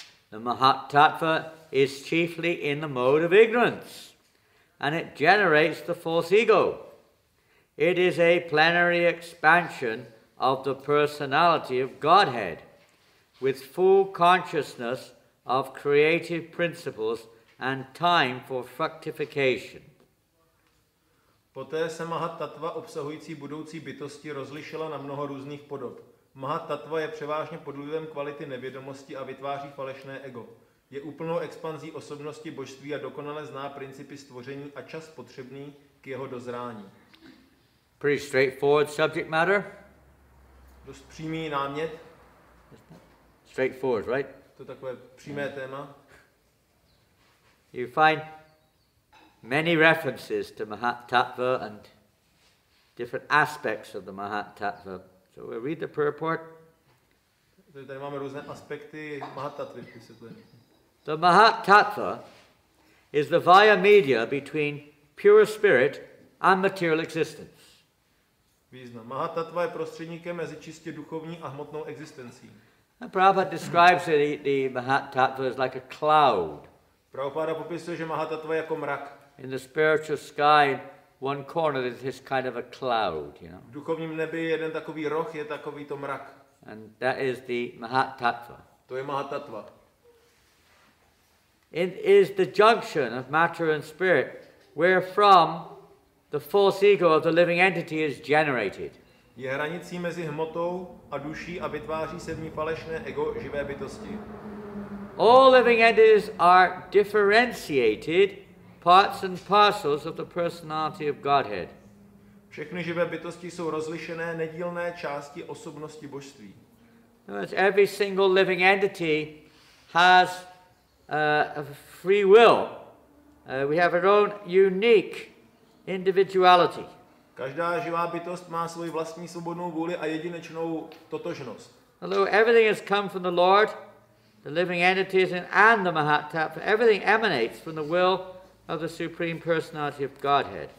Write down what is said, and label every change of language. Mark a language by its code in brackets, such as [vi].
[en] The mahat-tattvy is chiefly in the mode of ignorance, and it generates the false ego. It is a plenary expansion of the personality of Godhead, with full consciousness of creative principles and time for fructification. [cs] Poté se mahat-tattva obsahující budoucí bytosti rozlišila na mnoho různých podob. Mahat-tattva je převážně pod vlivem kvality nevědomosti a vytváří falešné ego. Je úplnou expanzí osobnosti božství a dokonale zná principy stvoření a čas potřebný k jeho dozrání. [en] Pretty straightforward subject matter. [cs] Dost přímý námět. [en] Straightforward, right? [cs] To je takové přímé téma. [en] You find many references to mahat-tattva and different aspects of the mahat-tattva. So we'll read the purport. [cs] Tady máme různé aspekty mahat-tattvy vysvětlení. [en] The mahat-tattva is the via media between pure spirit and material existence. [cs] Význam. Mahat-tattva je prostředníkem mezi čistě duchovní a hmotnou existencí. [en] And Prabhupada describes the mahat-tattva as like a cloud. [cs] Prabhupáda popisuje, že mahat-tattva je jako mrak. [en] In the spiritual sky, one corner is this kind of a cloud, you know. [cs] V duchovním nebi jeden takový roh je takový to mrak. [en] And that is the mahat-tattva. [cs] To je mahat-tattva. [en] It is the junction of matter and spirit wherefrom the false ego of the living entity is generated. [cs] Je hranicí mezi hmotou a duší a vytváří se v ní falešné ego živé bytosti. [en] All living entities are differentiated parts and parcels of the personality of Godhead. [cs] Všechny živé bytosti jsou rozlišené nedílné části osobnosti božství. [en] Every single living entity has a free will. We have our own unique individuality. [cs] Každá živá bytost má svoji vlastní svobodnou vůli a jedinečnou totožnost. [en] Although everything has come from the Lord, the living entities and the mahat-tattva, everything emanates from the will of the Supreme Personality of Godhead.